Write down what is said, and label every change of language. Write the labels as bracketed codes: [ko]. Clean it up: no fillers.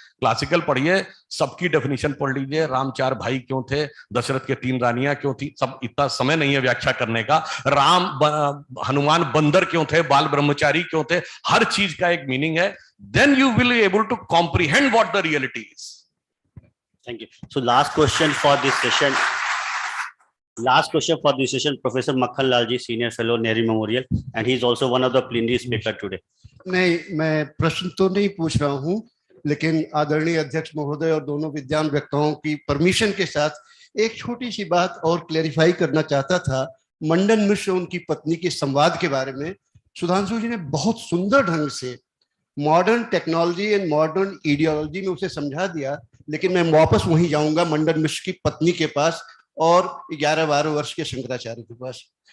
[hi] Classical पढ़िए, सबकी definition पढ़ लीजिए, राम 4 भाई क्यों थे, दशरथ के 3 रानियां क्यों थी, सब इतना समय नहीं है व्याख्या करने का। हनुमान बंदर क्यों थे, बाल ब्रह्मचारी क्यों थे, हर चीज का एक मीनिंग है। [en] Then you will be able to comprehend what the reality is. Thank you. So last question for this session. Last question for this session, Professor Makhan Lalji, Senior Fellow, Nehru Memorial, and he is also one of the plenary speaker today. [hi] नहीं, मैं प्रश्न तो नहीं पूछ रहा हूँ, लेकिन आदरणीय अध्यक्ष महोदय और दोनों विद्वान वक्ताओं की परमिशन के साथ एक छोटी सी बात और क्लेरिफाई करना चाहता था। मंडन मिश्र उनकी पत्नी के संवाद के बारे में सुधांशु जी ने बहुत सुंदर ढंग से modern technology and modern ideology में उसे समझा दिया, लेकिन मैं वापस वहीं जाऊंगा मंडन मिश्र की पत्नी के पास और 11-12 वर्ष के शंकराचार्य के पास।